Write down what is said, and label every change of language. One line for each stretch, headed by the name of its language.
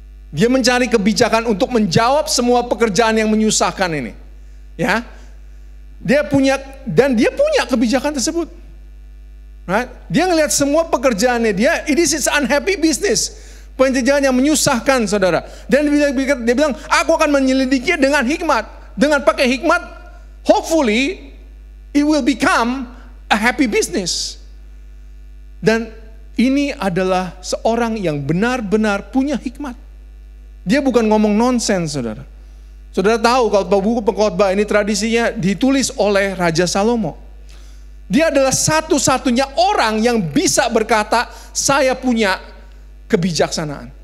Indonesian: Dia mencari kebijakan untuk menjawab semua pekerjaan yang menyusahkan ini. Ya, dia punya kebijakan tersebut.
English: Right?
Indonesian: Dia ngelihat semua pekerjaannya dia,
English: this is unhappy business.
Indonesian: Pekerjaan yang menyusahkan, saudara. Dan dia bilang, aku akan menyelidiki dengan hikmat. Dengan pakai hikmat,
English: hopefully it will become a happy business.
Indonesian: Dan ini adalah seorang yang benar-benar punya hikmat. Dia bukan ngomong nonsens, saudara. Saudara tahu kalau buku pengkhotbah ini tradisinya ditulis oleh Raja Salomo. Dia adalah satu-satunya orang yang bisa berkata, saya punya kebijaksanaan.